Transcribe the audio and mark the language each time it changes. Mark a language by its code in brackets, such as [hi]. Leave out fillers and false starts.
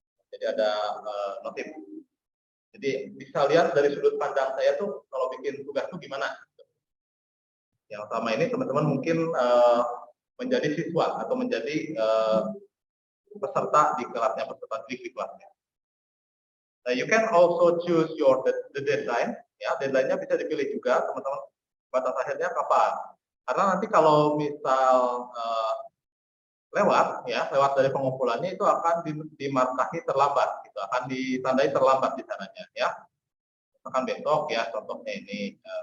[id] Jadi ada notif. Jadi bisa lihat dari sudut pandang saya tuh kalau bikin tugas tuh gimana. Yang sama ini teman-teman mungkin menjadi siswa atau menjadi peserta di kelasnya, peserta didik di kelasnya. [en] Nah, you can also choose the deadline. [id] Ya, deadline-nya bisa dipilih juga teman-teman. Batas akhirnya kapan? Karena nanti kalau misal lewat dari pengumpulannya itu akan dimarkahi terlambat, gitu, akan ditandai terlambat di sananya ya. Misalkan besok ya, contohnya ini